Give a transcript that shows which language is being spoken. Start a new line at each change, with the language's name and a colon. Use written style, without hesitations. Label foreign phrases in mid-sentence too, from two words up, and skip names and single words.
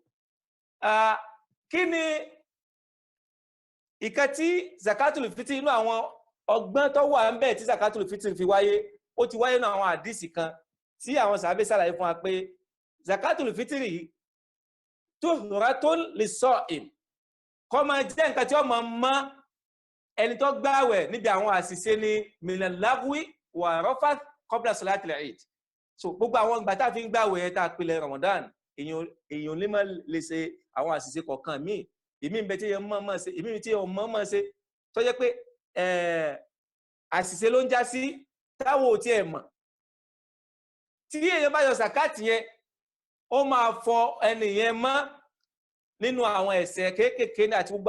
Yoruba: kíni ìkan tí
Arabic: زكاة الفطر
Yoruba: inú àwọn ọgbọ́n tó wà ń bẹ tí
Arabic: زكاة الفطر
Yoruba: fi wáyé ó ti wáyé nínú àwọn àdísì kan tí àwọn sàhábé ṣàlàyé fún wa pé
Arabic: زكاة الفطر
Yoruba: yìí
Arabic: طهرة للصائم
Yoruba: kó máa jẹ́ nǹkan tí ó máa mọ́ ẹni tó gbààwẹ̀ níbi àwọn àṣìṣe ní
Arabic: من اللغو والرفث قبل صلاة العيد
Yoruba: so gbogbo àwọn ìgbà tá fi ń gbààwẹ̀ tá pìlẹ̀ Ramadan èèyàn lè máa lè ṣe àwọn àṣìṣe kọ̀ọ̀kan míì èmi ń bẹ tí èèyàn mọ̀ ṣe èmi tí èèyàn mọ̀ ṣe tó jẹ́ pé àṣìṣe ló ń já sí táwọn ò tiẹ̀ mọ̀ tí èèyàn bá yọ sàkáàtì yẹn ó máa fọ ẹni yẹn mọ́ nínú àwọn ẹ̀ṣẹ̀ kéékèèké ní àti gbogbo